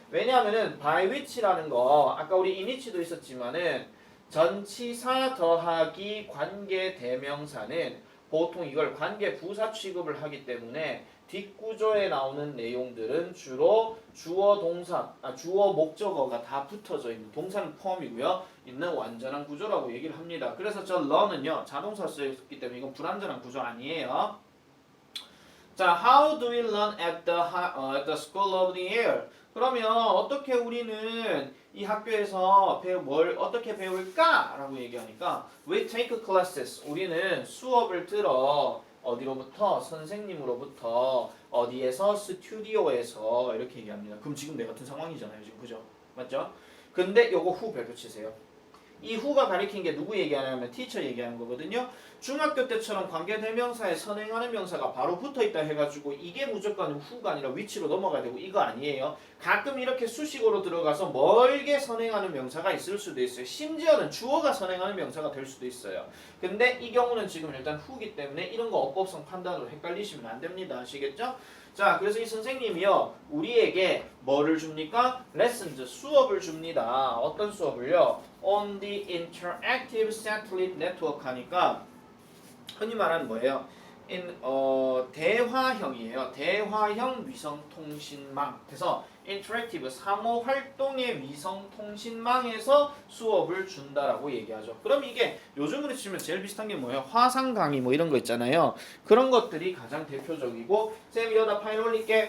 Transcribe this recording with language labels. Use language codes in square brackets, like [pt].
[ko] 왜냐하면은 by which라는 거 아까 우리 in which도 있었지만은 전치사 더하기 관계 대명사는 보통 이걸 관계 부사 취급을 하기 때문에 뒷구조에 나오는 내용들은 주로 주어 동사, 주어 목적어가 다 붙어져 있는 동사는 포함이고요. 있는 완전한 구조라고 얘기를 합니다. 그래서 저 learn은요 자동사 쓰였기 때문에 이건 불완전한 구조 아니에요. [en] 자, how do we learn at the School of the Air? [ko] 그러면 어떻게 우리는 이 학교에서 뭘 어떻게 배울까? 라고 얘기하니까 [en] we take classes. [ko] 우리는 수업을 들어 어디로부터? 선생님으로부터 어디에서? 스튜디오에서 이렇게 얘기합니다. 그럼 지금 내 같은 상황이잖아요. 지금 그죠? 맞죠? 근데 요거 후 별표 치세요. 이 후가 가리킨 게 누구 얘기하냐면 티처 얘기하는 거거든요. 중학교 때처럼 관계대명사에 선행하는 명사가 바로 붙어있다 해가지고 이게 무조건 후가 아니라 위치로 넘어가야 되고 이거 아니에요. 가끔 이렇게 수식어로 들어가서 멀게 선행하는 명사가 있을 수도 있어요. 심지어는 주어가 선행하는 명사가 될 수도 있어요. 근데 이 경우는 지금 일단 후기 때문에 이런 거 어법성 판단으로 헷갈리시면 안 됩니다. 아시겠죠? 자, 그래서 이 선생님이요 우리에게 뭐를 줍니까? lessons, 수업을 줍니다. 어떤 수업을요? [en] on the interactive satellite network [ko] 하니까 흔히 말하는 뭐예요? 대화형이에요. 대화형 위성통신망. 그래서 interactive 상호활동의 위성통신망에서 수업을 준다라고 얘기하죠. 그럼 이게 요즘으로 치면 제일 비슷한 게 뭐예요? 화상 강의 뭐 이런 거 있잖아요. 그런 것들이 가장 대표적이고 쌤 이러다 파일 올릴게.